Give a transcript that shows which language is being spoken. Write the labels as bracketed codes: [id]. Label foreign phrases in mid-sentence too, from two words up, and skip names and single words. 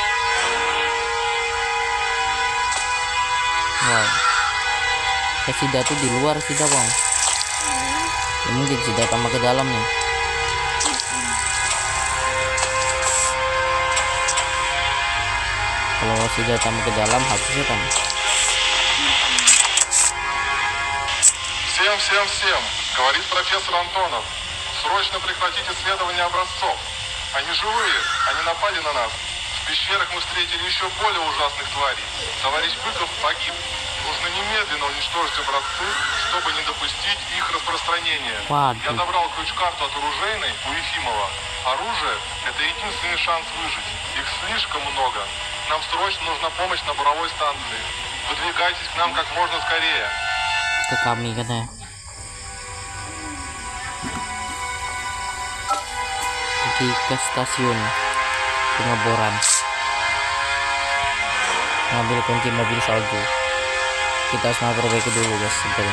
[id] Wow. Sida tuh di luar Sida bang. Ya, mungkin Sida tambah ke dalam nih. Kalau Sida tambah ke dalam harusnya kan. [ru] Всем, говорит профессор Антонов. Срочно прекратить исследование образцов. Они живые, они напали на нас. В пещерах мы встретили еще более ужасных тварей. Товарищ Быков погиб. Нужно немедленно уничтожить образцы, чтобы не допустить их распространения. Я забрал ключ-карту от оружейной у Ефимова. Оружие – это единственный шанс выжить. Их слишком много. Нам срочно нужна помощь на буровой станции. Выдвигайтесь к нам как можно скорее. [id] Ke kami katanya. pergi ke stasiun pengeboran, ngambil kunci mobil salju. Kita harus memperbaiki dulu guys sebetulnya.